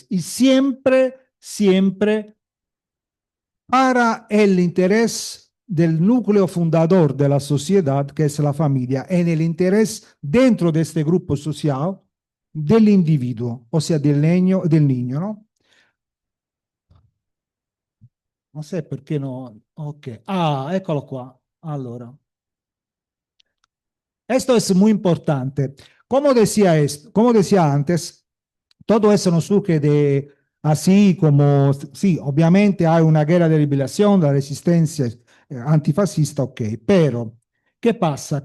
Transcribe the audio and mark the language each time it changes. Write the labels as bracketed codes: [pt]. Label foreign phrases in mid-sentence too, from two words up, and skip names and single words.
[es] Y siempre para el interés del núcleo fundador de la sociedad, que es la familia, en el interés dentro de este grupo social del individuo, o sea, del niño, ¿no? No sé por qué no. Ok. [it] Eccolo qua. Allora. [es] Esto es muy importante. Como decía antes, todo eso no surge de así como, sí, obviamente hay una guerra de liberación, la resistencia antifascista, ok, pero ¿qué pasa?